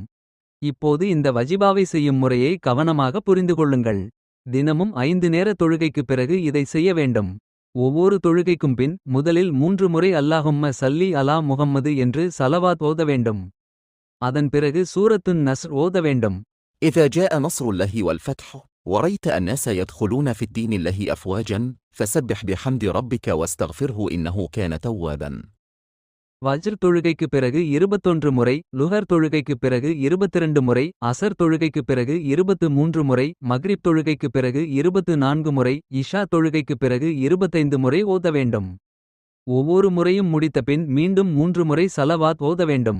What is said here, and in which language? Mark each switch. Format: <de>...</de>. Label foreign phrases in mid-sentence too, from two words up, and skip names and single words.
<ta>இப்போது இந்த வஜிபாவை செய்யும் முறையை கவனமாக புரிந்து கொள்ளுங்கள். தினமும் 5 நேர தொழுகைக்குப் பிறகு இதை செய்ய வேண்டும். ஒவ்வொரு தொழுகைக்கும் பின் முதலில் 3 முறை</ta> <ar>اللهم صل على محمد</ar> <ta>என்று சலவாத் ஓத வேண்டும். அதன் பிறகு சூரத்துன் நஸ்ர் ஓத வேண்டும்.</ta> <ar>إذا جاء نصر الله والفتح ورأيت الناس يدخلون في الدين الله أفواجا فسبح بحمد ربك واستغفره إنه كان توابا.</ar> <ta>வஜ்ர் தொழுகைக்குப் பிறகு 21 முறை, லுஹர் தொழுகைக்குப் பிறகு 22 முறை, அசர் தொழுகைக்குப் பிறகு 23 முறை, மக்ரிப் தொழுகைக்குப் பிறகு 24 முறை, இஷா தொழுகைக்குப் பிறகு 25 முறை ஓத வேண்டும். ஒவ்வொரு முறையும் முடித்தபின் மீண்டும் 3 முறை சலவாத் ஓத வேண்டும்.</ta>